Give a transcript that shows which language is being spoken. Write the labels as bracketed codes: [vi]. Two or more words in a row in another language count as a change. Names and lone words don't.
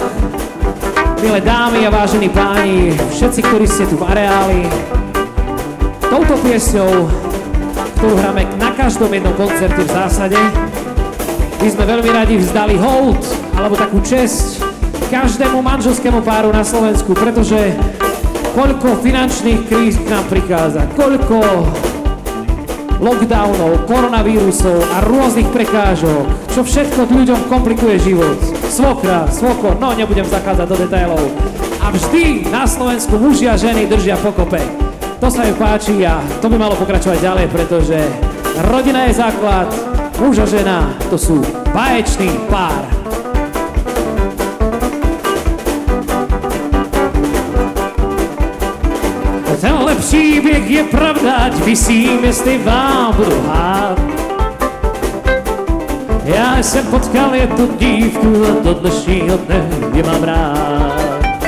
[sk] Milé dámy a vážení páni, všetci, ktorí ste tu v areáli, touto piesňou, ktorú hráme na každom jednom koncerte v zásade, by sme veľmi radi vzdali hold, alebo takú česť každému manželskému páru na Slovensku, pretože koľko finančných kríz k nám prichádza, koľko lockdownov, koronavírusov a rôznych prekážok, čo všetko ľuďom komplikuje život. Svokra, svokor, no nebudem zachádzať do detailov. A vždy na Slovensku muži a ženy držia pokope. To sa mi páči a to by malo pokračovať ďalej, pretože rodina je základ, muž a žena to sú báječný pár. [cs] Tenhle příběh je pravda, ať vysím, jestli vám budu hát. Já jsem potkal jednu dívku a do dnešního dne je mám rád.